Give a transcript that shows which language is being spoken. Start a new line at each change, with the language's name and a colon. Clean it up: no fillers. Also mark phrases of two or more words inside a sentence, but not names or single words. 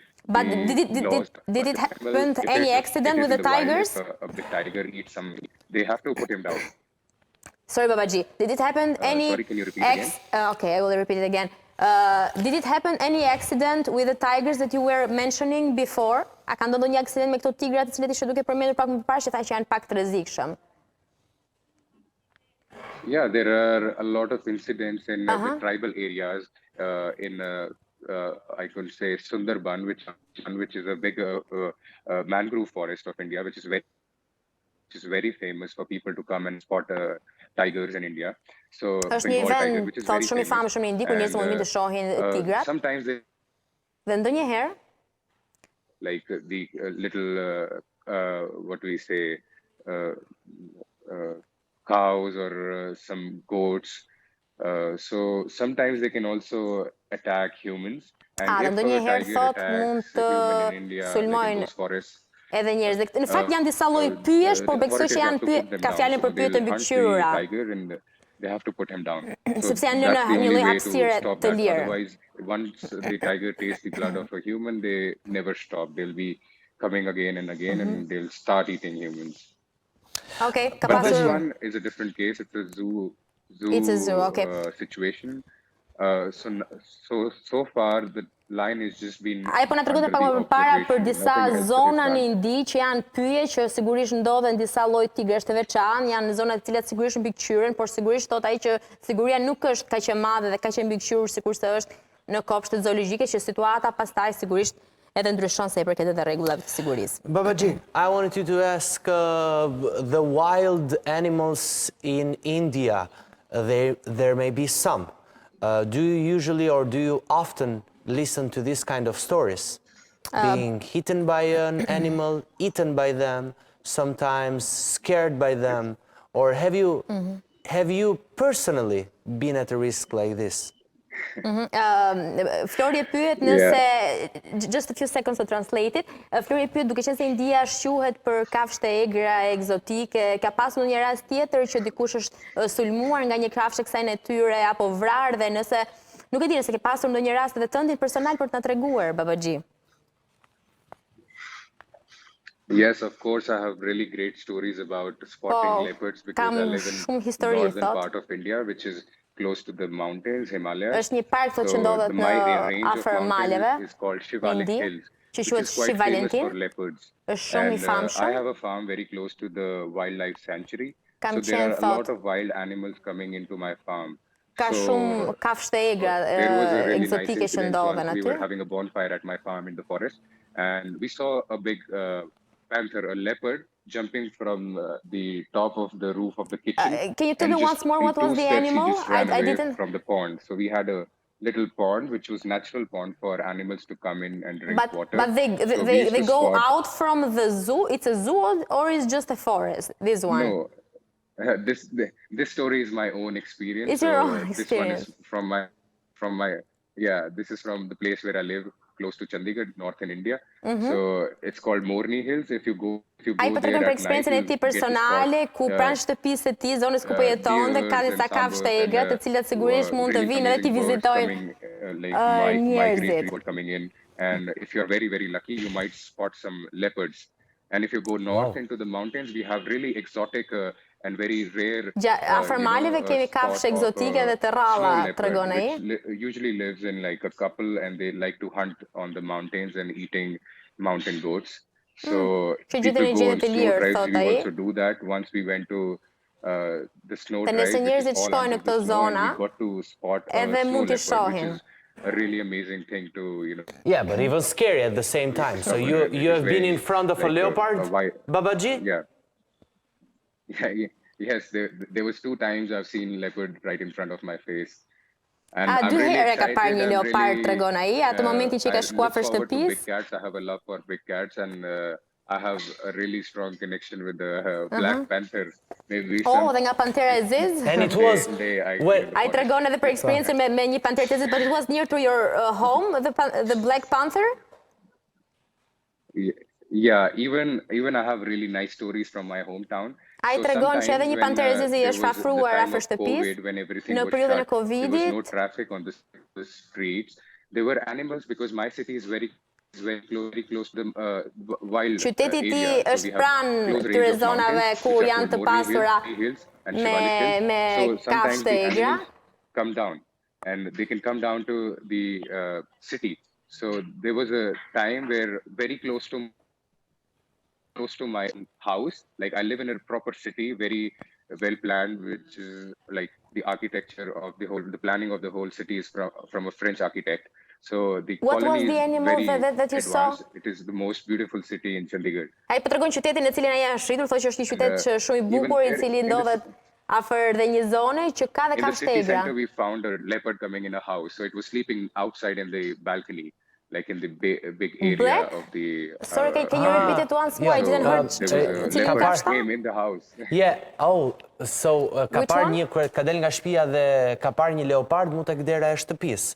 English: But did it happen any accident with the tigers? If a big tiger eats some meat, they have to put him down. Sorry, Baba G. Did it happen any... Sorry, can you repeat again? Okay, I will repeat it again. Did it happen any accident with the tigers that you were mentioning before?
Albanian: A ka ndodhur një aksident me këto tigrat të cilët ishe duke përmendur pak më parë që tha që janë pak të rrezikshëm?
English: Yeah, there are a lot of incidents in the tribal areas I could say Sundarban, which is a big mangrove forest of India, which is very famous for people to come and spot tigers in India. So
Albanian: është një vend thot shumë i famshëm në Indi ku njerëzit mund të shohin tigrat.
English: Sometimes they
Albanian: Dhe ndonjëherë
English: like the little what we say cows or some goats. So sometimes they can also attack humans. And if a tiger attacks a human in India, they can go forest.
Albanian: Edhe njerëz. Në fakt janë disa lloj pyesh, por besoj që janë ka fjalën për pyetje të mbikëqyrura.
English: They have to put him down.
Albanian: Sepse janë në një lloj hapësire të lirë.
English: Otherwise, once the tiger tastes the blood of a human, they never stop. They'll be coming again and again, and they'll start eating humans. Okay, but this one is a different case. It's a zoo. It's a zoo. Okay. Situation. So far the line has just been.
Albanian: Ai po na tregonte pak më përpara për disa zona në Indi që janë pyje që sigurisht ndodhen disa lloj tigresh të veçantë, janë zona të cilat sigurisht mbikëqyren, por sigurisht thot ai që siguria nuk është kaq e madhe dhe kaq e mbikëqyrur sikurse është në kopshtet zoologjike, që situata pastaj sigurisht edhe ndryshon sa i përket edhe rregullave të sigurisë.
English: Baba G, I wanted you to ask the wild animals in India. There may be some. Do you usually or do you often listen to this kind of stories? Being hidden by an animal, eaten by them, sometimes scared by them, or have you personally been at a risk like this?
Albanian: Flori pyet nëse,
English: just a few seconds to translate it,
Albanian: Flori pyet duke qenë se India shquhet për kafshë të egra egzotike, ka pasur një rast tjetër që dikush është sulmuar nga një kafshë kësaj natyre apo vrarë, dhe nëse nuk e di nëse ke pasur ndonjë rast edhe tëndin personal për të na treguar, Baba G.
English: Yes, of course, I have really great stories about spotting leopards because I live in northern part of India, which is close to the mountains, Himalayas.
Albanian: Është një park që ndodhet në afër maleve.
English: It's called Shivalik Hills, which is quite famous for leopards.
Albanian: Është shumë i famshëm.
English: I have a farm very close to the wildlife sanctuary. So there are a lot of wild animals coming into my farm.
Albanian: Ka shumë kafshë të egra egzotike që ndodhen aty.
English: We were having a bonfire at my farm in the forest, and we saw a big panther, a leopard, jumping from the top of the roof of the kitchen. Can you tell me once more what was the animal? I didn't. From the pond. So we had a little pond, which was natural pond for animals to come in and drink water. But they go out from the zoo. It's a zoo or is just a forest? This one. No. This story is my own experience. It's your own experience. This one is from my this is from the place where I live, close to Chandigarh, northern India. So it's called Morni Hills. If you go
Albanian: Ai po tregon për eksperiencën e tij personale ku pranë shtëpisë së tij, zonës ku po jetonte, ka disa kafshë të egra, të cilat sigurisht mund të vinë edhe të vizitojnë njerëzit.
English: Coming in, and if you're very lucky, you might spot some leopards. And if you go north into the mountains, we have really exotic and very rare.
Albanian: Afër maleve kemi kafshë egzotike dhe të rralla, tregon ai.
English: Usually lives in like a couple, and they like to hunt on the mountains and eating mountain goats. So people go on snow drives. We also do that. Once we went to the snow drive, we got to spot a snow leopard, which is a really amazing thing to, you know. Yeah, but even scary at the same time. So you have been in front of a leopard, Baba G? Yeah. Yes, there was 2 times I've seen leopard right in front of my face. And I'm really excited.
Albanian: Ka parë një leopard, tregon ai, atë momentin që ka shkuar për shtëpisë.
English: I have a love for big cats, and I have a really strong connection with the black panther.
Albanian: Dhe nga pantera e zezë.
English: And it was
Albanian: ai tregon edhe për eksperiencën me një panterë të zezë,
English: but it was near to your home, the black panther? Yeah, even I have really nice stories from my hometown.
Albanian: Ai tregon që edhe një panterë e zezë i është afruar afër shtëpisë në periudhën e Covidit.
English: There was no traffic on the streets. There were animals because my city is very very close to the wild
Albanian: Qyteti ti
English: area. So
Albanian: është
English: we have
Albanian: pranë
English: close range
Albanian: këtyre
English: of
Albanian: zonave
English: mountains,
Albanian: ku
English: which are
Albanian: janë
English: called
Albanian: të
English: Morni
Albanian: pasura
English: Hills and Shivalik Hills.
Albanian: me
English: So sometimes
Albanian: kafshë
English: the
Albanian: e gra.
English: animals come down, and they can come down to the city. So there was a time where very close to my house, like I live in a proper city, very well planned, which is like the architecture of the planning of the whole city is from a French architect. So the What was colony the is animal very that you saw? advanced. It is the most beautiful city in Chandigarh.
Albanian: Ai po tregon qytetin në cilin ai është rritur, thotë që është një qytet që shumë i bukur, i cili ndodhet afër dhe një zone që ka dhe
English: In the
Albanian: kafshë
English: city
Albanian: e gra.
English: center, we found a leopard coming in a house. So it was sleeping outside in the balcony, like in the big area Black? of the. Sorry, can you repeat it once more? I didn't heard. There was a leopard came in the house.
Albanian: Yeah, oh, so ka parë një, ka del nga shtëpia dhe ka parë një leopard mu tek dera e shtëpisë.